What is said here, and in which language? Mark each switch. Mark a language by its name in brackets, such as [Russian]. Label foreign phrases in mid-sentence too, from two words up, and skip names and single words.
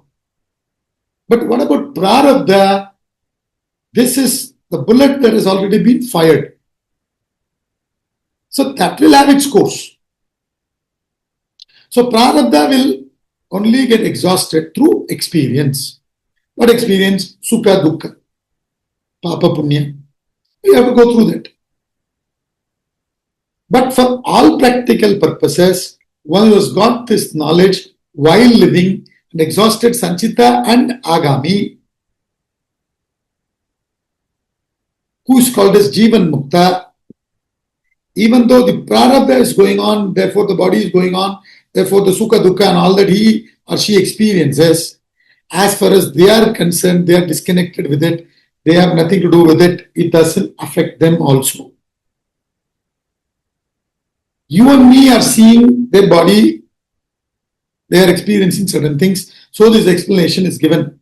[English] But what about prarabdha? This is the bullet that has already been fired. So that will have its course. So prarabdha will only get exhausted through experience. What experience? [Sanskrit] Sukha, dukkha, papa, punya. [English] You have to go through that. But for all practical purposes, one who has got this knowledge while living and exhausted sanchita and agami, who is called as [Sanskrit] Jivan Mukta, [English] even though the prarabdha is going on, therefore the body is going on, therefore the [Sanskrit] sukha dukkha [English] and all that he or she experiences, as far as they are concerned, they are disconnected with it, they have nothing to do with it, it doesn't affect them also. You and me are seeing their body, they are experiencing certain things, so this explanation is given.